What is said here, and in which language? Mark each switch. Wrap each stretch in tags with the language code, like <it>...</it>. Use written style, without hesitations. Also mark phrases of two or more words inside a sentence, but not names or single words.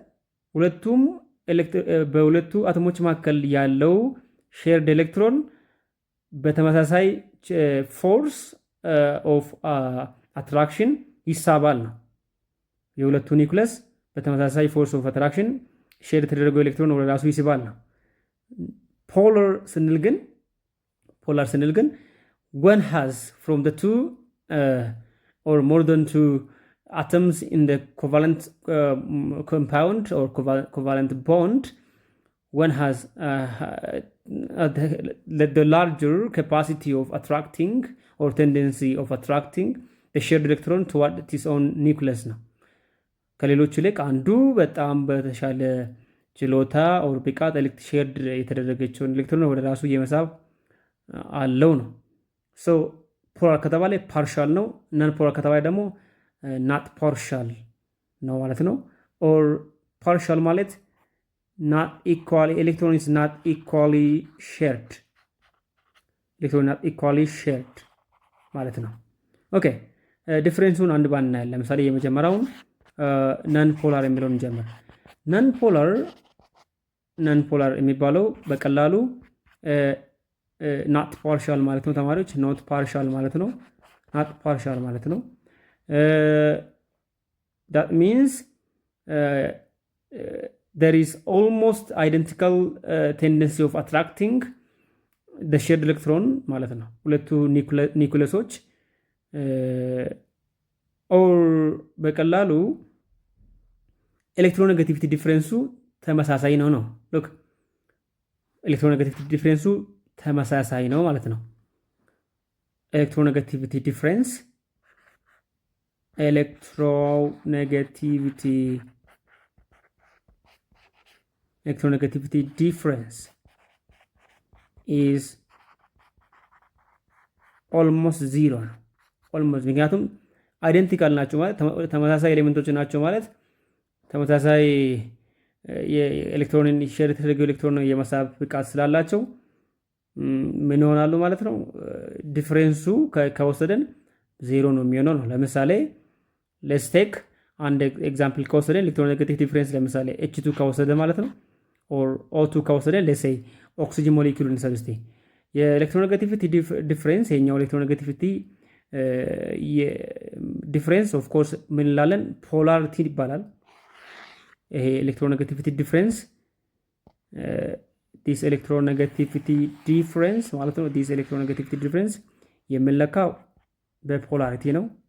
<am>በሁለቱ አተሞች መካከል ያለው</am> <en>shared electron</en> <am>በተመሳሳይ</am> <en>force of attraction</en> <am>ይሳባል ነው። የሁለቱ ኒውክሊየስ በተመሳሳይ</am> <en>force of attraction</en> <am>ሼር የተደረገው ኤሌክትሮን ወደ ራሱ ይስባል ነው። ፖላር ስንል ግን</am> <en>one has from the two or more than two atoms in the covalent compound or covalent bond, one has the larger capacity of attracting or tendency of attracting the shared electron toward its own nucleus</en> <am>ነው። ከሌሎቹ ይልቅ አንዱ በጣም በተሻለ ችሎታ ኦር ብቃት ሼርድ የተደረገችውን ኤሌክትሮን ወደ ራሱ የመሳብ አለው ነው።</am> <en>so polar</en> <am>ከተባለ ፓርሻል ነው።</am> <en>non polar</en> <am>ከተባለ ደግሞ</am> <en>not partial</en> <am>ነው ማለት ነው።</am> <en>or partial</en> <am>ማለት</am> <en>not equally electron is not equally shared</en> <am>ማለት ነው። ኦኬ ዲፍረንሱን አንድ ባንድ እናያለን። ለምሳሌ የመጀመሪያውን</am> <en>non polar</en> <am>የሚለውን እንጀምር።</am> <en>non polar</en> <am>የሚባለው በቀላሉ</am> <en>not partial</en> <am>ማለት ነው። ተማሪዎች</am> <en>not partial</en> <am>ማለት ነው።</am> <en>not partial</en> <am>ማለት ነው።</am> <en>that means there is almost identical tendency of attracting the shared electron</en> <am>ማለት ነው። ሁለቱ ኒኩለሶች ኦር በቀላሉ ኤሌክትሮኔጋቲቪቲ ዲፍረንሱ ተመሳሳይ ነው። ሉክ ኤሌክትሮኔጋቲቪቲ ዲፍረንሱ ተመሳሳይ ነው ማለት ነው።</am> <en>electronegativity difference difference is almost</en> <am>zero ነው። almost ምክንያቱም አይደንቲካል ናቸው ማለት ተመሳሳይ ኤሌመንቶች ናቸው ማለት ተመሳሳይ የኤሌክትሮንን ሼር የተደረገው ኤሌክትሮን የመሳብ ብቃት ስላላቸው ምን ይሆናሉ ማለት ነው። ዲፍረንሱ ከወሰደን ዜሮ ነው የሚሆነው ነው። ለምሳሌ</am> <en>let's take</en> <am>አንድ ኤግዛምፕል ከወሰደን</am> <en>electronegative difference</en> <am>ለምሳሌ H2 ከወሰደ ማለት ነው or O2 ከወሰደ</am> <en>let's say oxygen molecule</en> <am>እንሰብስቴ የኤሌክትሮኔጋቲቪቲ ዲፍረንስ የኛው ኤሌክትሮኔጋቲቪቲ</am> <en>difference of course</en> <am>ምን እንላለን ፖላሪቲ ይባላል። ይሄ</am> <en>electronegativity difference this electronegativity difference</en> <am>ማለት ነው።</am> <en>this electronegativity difference</en> <am>የሚለካው በፖላሪቲ ነው።</am>